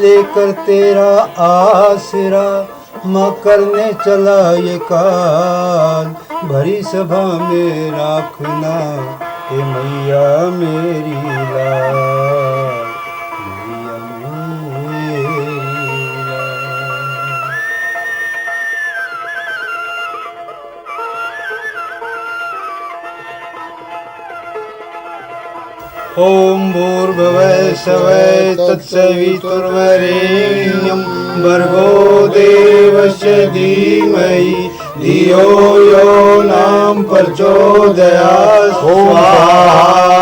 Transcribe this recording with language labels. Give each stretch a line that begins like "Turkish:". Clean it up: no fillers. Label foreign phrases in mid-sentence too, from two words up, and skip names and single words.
Hindi: लेकर तेरा आसरा माँ करने चला ये काज, भरी सभा में राखना हे मैया मेरी लाज, मैया मेरी लाज।
Sanskrit: ओम भूर्भुवः स्वः तत्सवितुर्वरेण्यं भर्गो देवस्य धीमहि धियो यो नाम प्रचोदयात् स्वाहा।